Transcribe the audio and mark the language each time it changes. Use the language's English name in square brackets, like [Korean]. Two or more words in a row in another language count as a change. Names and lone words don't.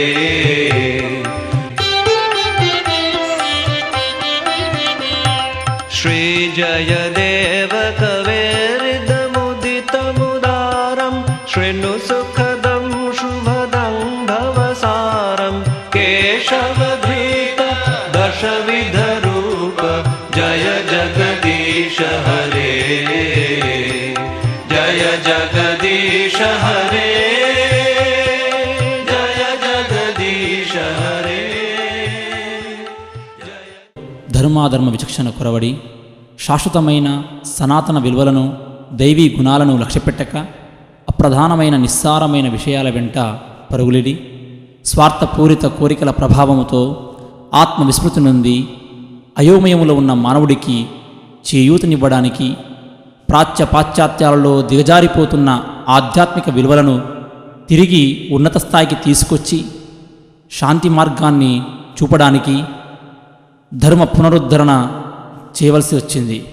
[Sanskrit] श्रीजयदेव कवेरिदमुदितमुदारं शृणुसुखदं शुभदं भवसारं केशवधृत दशविधरूप जय जगदीश हरे। जय जगदीश हरे। जय जगदीश हरे। [Telugu] ధర్మాధర్మ విచక్షణ కొరవడి శాశ్వతమైన సనాతన విలువలను దైవీ గుణాలను లక్ష్యపెట్టక అప్రధానమైన నిస్సారమైన విషయాల వెంట పరుగులిడి స్వార్థపూరిత కోరికల ప్రభావముతో ఆత్మవిస్మృతి నుండి అయోమయములో ఉన్న మానవుడికి చేయూతనివ్వడానికి పాశ్చాత్యాలలో దిగజారిపోతున్న ఆధ్యాత్మిక విలువలను తిరిగి ఉన్నత స్థాయికి తీసుకొచ్చి శాంతి మార్గాన్ని చూపడానికి ధర్మ పునరుద్ధరణ చేయవలసి వచ్చింది.